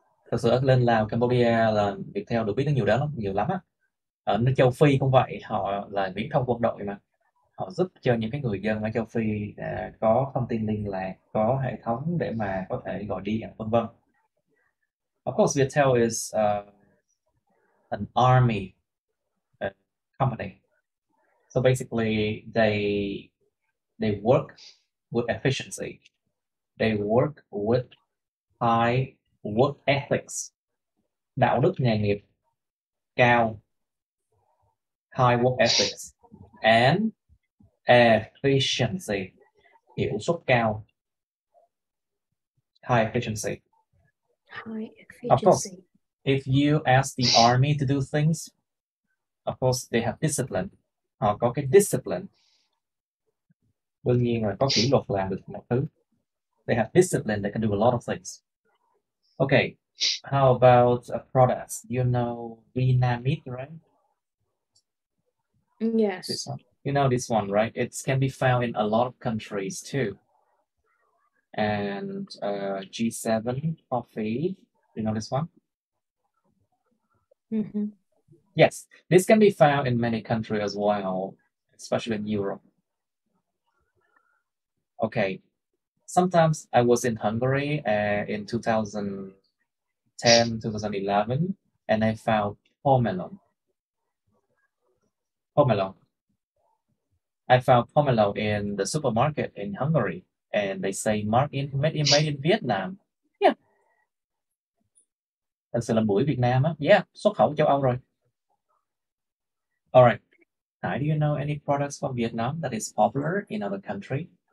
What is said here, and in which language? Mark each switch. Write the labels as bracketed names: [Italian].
[Vietnamese] Thật sự ở lên Lào, Cambodia là Viettel được biết đến nhiều lắm á. Ở châu Phi cũng vậy, họ là viễn thông quân đội mà. Họ giúp cho những cái người dân ở châu Phi có thông tin liên lạc, có hệ thống để mà có thể gọi điện, vân vân. [English] Of course, Viettel is an army company. So basically, they work with efficiency. They work with high work ethics. [Vietnamese] Đạo đức nghề nghiệp cao. [English] High work ethics and efficiency. [Vietnamese] Hiệu suất cao. [English] High efficiency. Of course, if you ask the army to do things, of course they have discipline. [Vietnamese] Họ có cái discipline. Đương nhiên là có kỷ luật làm được một thứ. [English] They have discipline. They can do a lot of things. Okay, how about products? You know Vinamilk, right? Yes. This one. You know this one, right? It can be found in a lot of countries too. And G7 coffee. You know this one? Yes, this can be found in many countries as well, especially in Europe. Okay, sometimes I was in Hungary in 2010, 2011, and I found pomelo. I found pomelo in the supermarket in Hungary, and they say made in Vietnam. Yeah. [Vietnamese] Thật sự là bưởi Việt Nam á. Yeah, xuất khẩu châu Âu rồi. [English] All right. Now, do you know any products from Vietnam that is popular in other country?